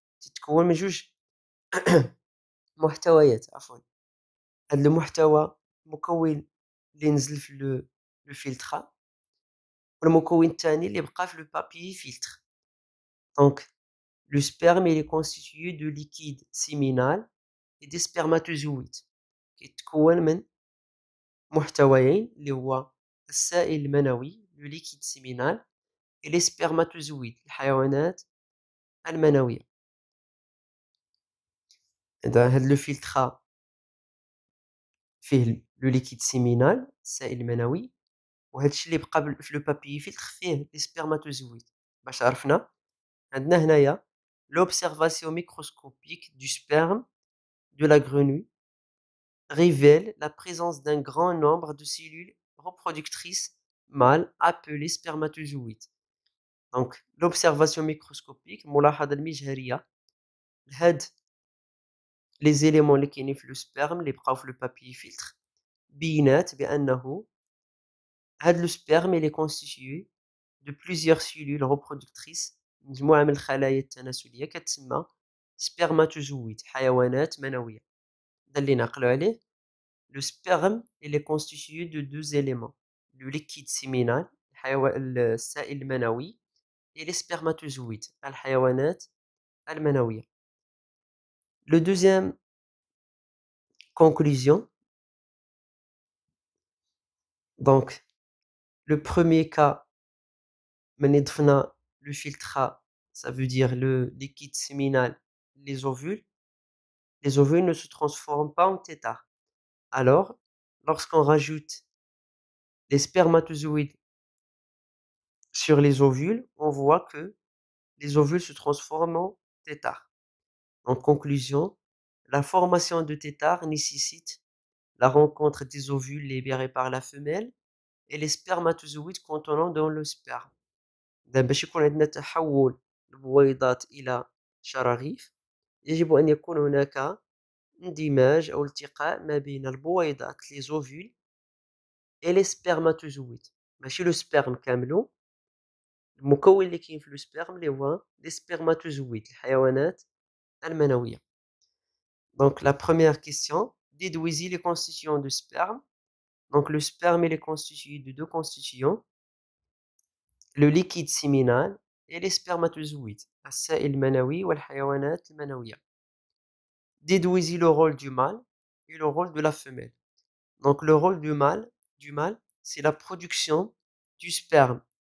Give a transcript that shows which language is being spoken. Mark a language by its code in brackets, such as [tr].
[ar] تتكون من جوج محتويات عفوا. هذا المحتوى مكون اللي نزل في لو فيلتر والمكون الثاني اللي بقى في لو بابيي فيلتر. [fr] دونك le sperme il est constitué de liquide séminal et des spermatozoïdes [ar] كيتكون من محتويين اللي هو السائل المنوي [fr] le liquide séminal et les spermatozoïdes [ar] الحيوانات المنوية. إذا هاد لو فيلتر فيه لو ليكيد سيمينال السائل المنوي، وهاد الشيء اللي بقى في لو بابيي فيلتر فيه لي سبرماتوزويد. باش عرفنا عندنا هنايا [fr] l'observation microscopique du sperme de la grenouille révèle la présence d'un grand nombre de cellules reproductrices mâles appelées spermatozoïdes. Donc l'observation microscopique [ar] الملاحظة المجهرية لهاد [fr] les éléments [ar] اللي كاينين في لو سبرم اللي بقاو في لو بابيي فيلتر بينات بأنه هاد لو سبرم [fr] il est constitué de plusieurs cellules reproductrices [ar] مجموعة من الخلايا التناسلية كتسمى سبرماتوزويد حيوانات منوية. هذا اللي نعقلو عليه [fr] le sperme il est constitué de deux éléments le liquide séminal [ar] السائل المنوي [fr] et les spermatozoïdes [ar] الحيوانات المنوية. [fr] Le deuxième conclusion, donc le premier cas [ar] ملي ضفنا [fr] le filtre ça veut dire le liquide séminal les ovules ne se transforment pas en tétards. Alors lorsqu'on rajoute les spermatozoïdes sur les ovules, on voit que les ovules se transforment en tétards. En conclusion, la formation de tétards nécessite la rencontre des ovules libérés par la femelle et les spermatozoïdes contenant dans le sperme. [ar] باش يكون عندنا تحول البويضات إلى شراغيف يجب أن يكون هناك اندماج أو التقاء ما بين البويضات [fr] les ovules et les spermatozoïdes. [ar] ماشي لو سبرم كاملو، المكون اللي كاين في لو سبرم اللي هو لي سبرماتوزويد الحيوانات المنوية. [fr] Donc la première question, déduisez les constituants de sperme. Donc le sperme il est constitué de deux constituants, le liquide séminal et les spermatozoïdes [ar] السائل المنوي والحيوانات المنوية. [fr] Déduisez le rôle du mâle et le rôle de la femelle. Donc le rôle du mâle c'est la production du sperme.